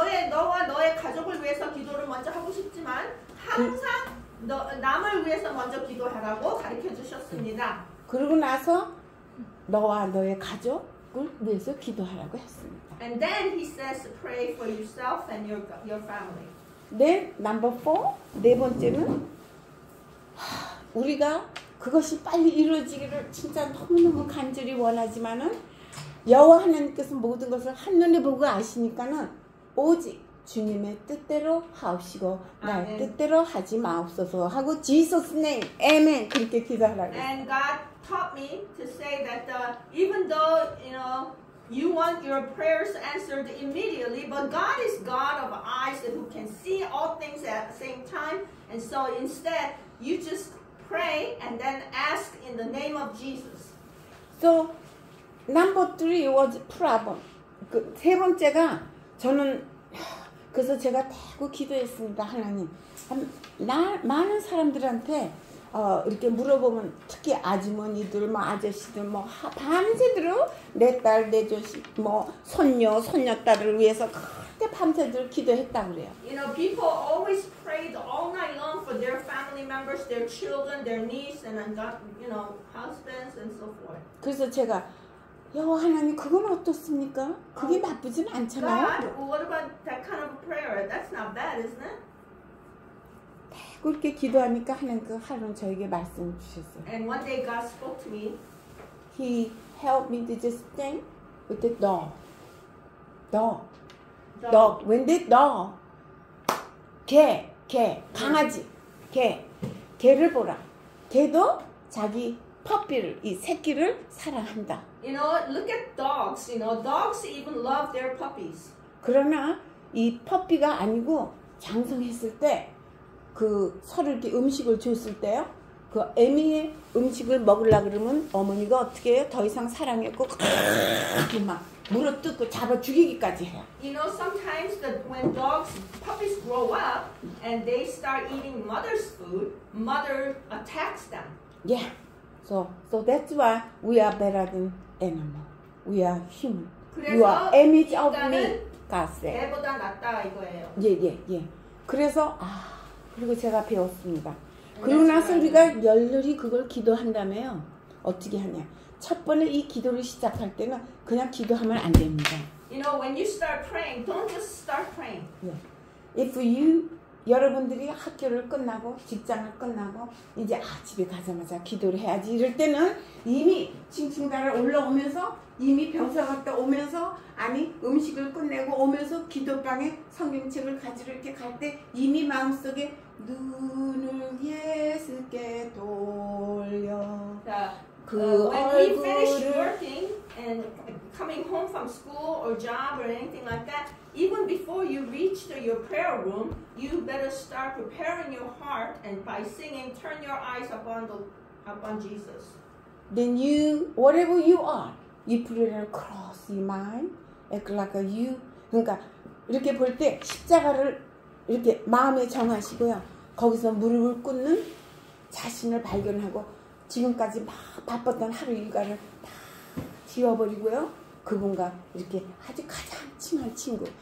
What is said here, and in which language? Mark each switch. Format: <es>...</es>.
<ko>너와 너의 가족을 위해서 기도를 먼저 하고 싶지만 항상 남을 위해서 먼저 기도하라고 가르쳐 주셨습니다. 그러고 나서 너와 너의 가족을 위해서 기도하라고 했습니다.</ko> <en>And then he says, pray for yourself and your family. Then number 4,</en> <ko>네 번째는 우리가 그것이 빨리 이루어지기를 진짜 너무너무 간절히 원하지만은 여호와 하나님께서 모든 것을 한눈에 보고 아시니까는 오직 주님의 뜻대로 하옵시고 나의 뜻대로 하지 마옵소서 하고</ko> <en>Jesus name, Amen</en> <ko>그렇게 기도하라고.</ko> <en>And God taught me to say that even though you want your prayers answered immediately, but God is God of eyes who can see all things at the same time, and so instead you just pray and then ask in the name of Jesus. So number 3 was problem.</en> <ko>그 세 번째가 저는 그래서 제가 대고 기도했습니다. 하나님, 많은 사람들한테 이렇게 물어보면 특히 아주머니들, 뭐 아저씨들, 뭐 밤새도록 내 딸, 내 자식, 뭐 손녀, 손녀딸을 위해서 그렇게 밤새도록 기도했다 그래요.</ko> <en>You know, people always prayed all night long for their family members, their children, their niece, and husbands and so forth.</en> <ko>그래서 제가 여호와 하나님 그건 어떻습니까? 그게 나쁘진 않잖아요.</ko> <en>God, what about that kind of prayer? That's not bad, isn't it?</en> <ko>그렇게 기도하니까 하나님께서 하루는 저에게 말씀을 주셨어요.</ko> <en>And one day God spoke to me. He helped me to just think with the dog. Dog. When the dog,</en> <ko>개, 강아지, 개를 보라. 개도 자기 퍼피를, 이 새끼를 사랑한다.</ko> <en>You know, look at dogs. You know, dogs even love their puppies.</en> <ko>그러나 이 퍼피가 아니고 장성했을 때 그 서로 이렇게 음식을 줬을 때요. 그 애미의 음식을 먹으려고 그러면 어머니가 어떻게 해요? 더 이상 사랑했고 이렇게 막 물어뜯고 잡아 죽이기까지 해요.</ko> <en>You know, sometimes when puppies grow up and they start eating mother's food, mother attacks them. Yeah. So that's why we are better than animal. We are human. You are</en> <ko>그래서</ko> <en>image of me.</en> <ko>인간은</ko> <en>God said.</en> <ko>개보다 낫다 이거예요. 예. 그래서 그리고 제가 배웠습니다. 그러고 나서 우리가 열렬히 그걸 기도한다며요. 어떻게 하냐? 첫 번에 이 기도를 시작할 때는 그냥 기도하면 안 됩니다.</ko> <en>You know, when you start praying, don't just start praying. If</en> <ko>여러분들이 학교를 끝나고 직장을 끝나고 이제 집에 가자마자 기도를 해야지 이럴 때는 이미 층층가를 올라오면서 이미 병사 갔다 오면서 아니 음식을 끝내고 오면서 기도방에 성경책을 가지러 이렇게 갈 때 이미 마음속에 눈을 예수께 돌려</ko> <en>When we finish working and coming home from school or job or anything like that, even before you reach to your prayer room, you better start preparing your heart and by singing, turn your eyes upon Jesus. Then you, whatever you are, you put it across your mind, like you.</en> <ko>그러니까 이렇게 볼 때 십자가를 이렇게 마음에 정하시고요. 거기서 무릎을 꿇는 자신을 발견하고 지금까지 막 바빴던 하루 일과를 다 지워버리고요. 그분과 이렇게 아주 가장 친한 친구.</ko>